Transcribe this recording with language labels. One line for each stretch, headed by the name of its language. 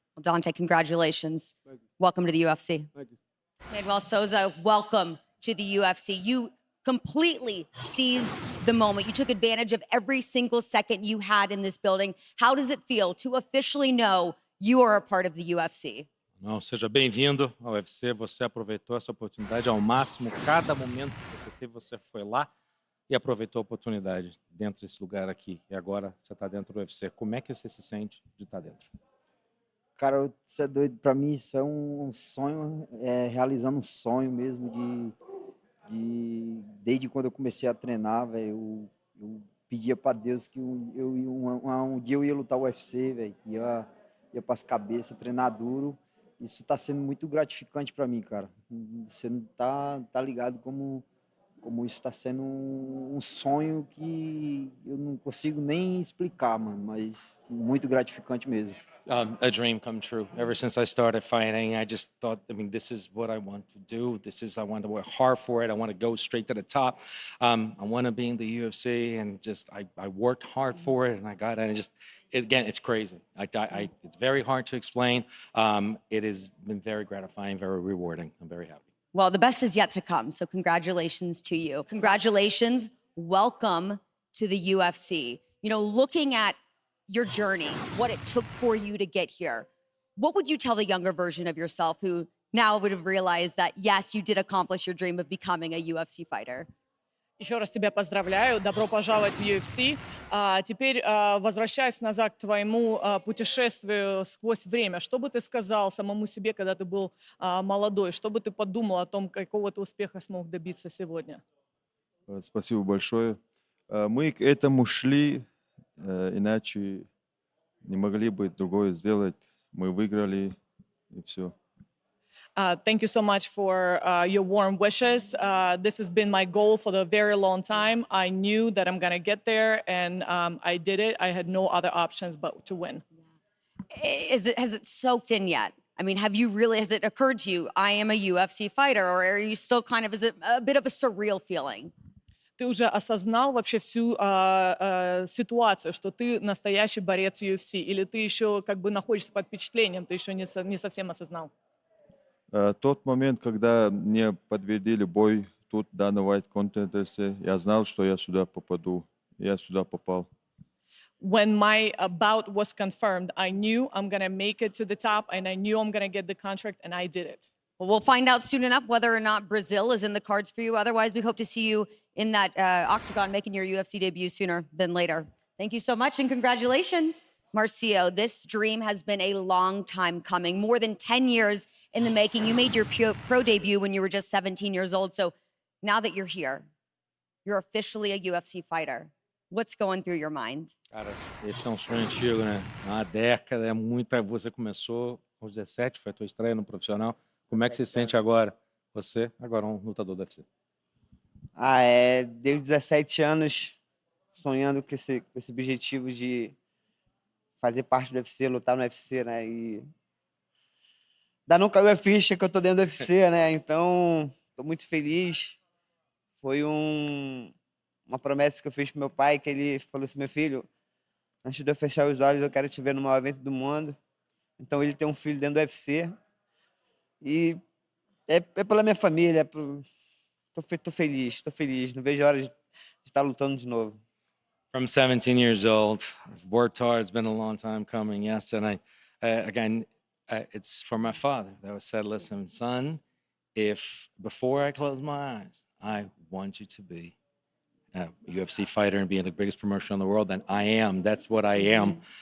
English: Well, Dante, congratulations. Welcome to the UFC. Thank you. Manoel Souza, welcome to the UFC. You completely seized the moment. You took advantage of every single second you had in this building. How does it feel to officially know you are a part of the UFC?
Portuguese: Não, seja bem-vindo ao UFC. Você aproveitou essa oportunidade ao máximo. Cada momento que você teve, você foi lá e aproveitou a oportunidade dentro desse lugar aqui. E agora você está dentro do UFC. Como é que você se sente de estar dentro? Cara, isso é doido. Pra mim, isso é um sonho, realizando um sonho mesmo desde quando eu comecei a treinar, velho. Eu pedia pra Deus que um dia eu ia lutar o UFC, velho. Ia pras cabeças, treinar duro. Isso tá sendo muito gratificante pra mim, cara. Você não tá ligado como isso está sendo um sonho que eu não consigo nem explicar, mano. Mas muito gratificante mesmo.
English: A dream come true. Ever since I started fighting, I just thought, this is what I want to do. I want to work hard for it. I want to go straight to the top. I want to be in the UFC, and I worked hard for it, and I got it. And again, it's crazy. It's very hard to explain. It has been very gratifying, very rewarding. I'm very happy. Well, the best is yet to come, so congratulations to you. Congratulations. Welcome to the UFC. Looking at your journey, what it took for you to get here, what would you tell the younger version of yourself who now would have realized that, yes, you did accomplish your dream of becoming a UFC fighter?
Russian: Еще раз тебя поздравляю, добро пожаловать в UFC. Теперь, возвращаясь назад к твоему путешествию сквозь время, что бы ты сказал самому себе, когда ты был молодой? Что бы ты подумал о том, какого ты успеха смог добиться сегодня? Спасибо большое. Мы к этому шли, иначе не могли бы другое сделать. Мы выиграли, и все.
English: Thank you so much for your warm wishes. This has been my goal for a very long time. I knew that I'm going to get there, and I did it. I had no other options but to win. Has it soaked in yet? Has it occurred to you, I am a UFC fighter, or are you still is it a bit of a surreal feeling?
Russian: Ты уже осознал вообще всю ситуацию, что ты настоящий борец UFC? Или ты еще находишься под впечатлением, ты еще не совсем осознал? Тот момент, когда мне подтвердили бой тут, Dana White, Contender, я знал, что я сюда попаду. Я сюда попал.
English: When my bout was confirmed, I knew I'm going to make it to the top, and I knew I'm going to get the contract, and I did it. Well, we'll find out soon enough whether or not Brazil is in the cards for you. Otherwise, we hope to see you in that octagon, making your UFC debut sooner than later. Thank you so much, and congratulations. Marcio, this dream has been a long time coming, more than 10 years in the making. You made your pro debut when you were just 17 years old. So now that you're here, you're officially a UFC fighter. What's going through your mind?
Portuguese: Cara, esse é um sonho antigo, né? Há uma década, Você começou aos 17, foi a tua estreia no profissional. Como é que você se sente agora? Você, agora um lutador do UFC. Deu 17 anos sonhando com esse objetivo de fazer parte do UFC, lutar no UFC, né? E ainda não caiu a ficha que eu tô dentro do UFC, né? Então, tô muito feliz. Foi uma promessa que eu fiz pro meu pai, que ele falou assim: meu filho, antes de eu fechar os olhos, eu quero te ver no maior evento do mundo. Então, ele tem um filho dentro do UFC. E é pela minha família, tô feliz. Não vejo a hora de estar lutando de novo.
English: From 17 years old, I've worked hard. It's been a long time coming, yes. And it's for my father that said, listen, son, if before I close my eyes, I want you to be a UFC fighter and be the biggest promotion in the world, then I am. That's what I am.